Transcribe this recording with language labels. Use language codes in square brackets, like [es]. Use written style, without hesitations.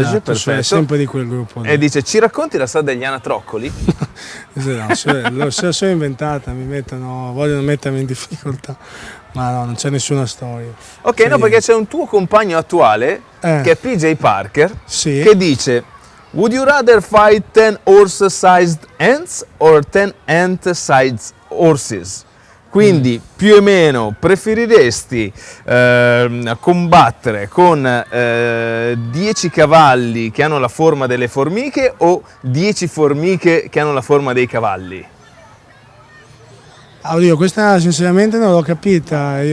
[it] Esatto, perfetto. è sempre di quel gruppo. E dice: ci racconti la storia degli anatroccoli? No, se la sono inventata, vogliono mettermi in difficoltà, ma no, non c'è nessuna storia. Ok, Sì. no, perché c'è un tuo compagno attuale, che è PJ Parker, Sì. che dice: [en] would you rather fight 10 horse-sized ants or 10 ant-sized horses? [it] Quindi più o meno preferiresti combattere con 10 cavalli che hanno la forma delle formiche o 10 formiche che hanno la forma dei cavalli? Oddio, questa sinceramente non l'ho capita.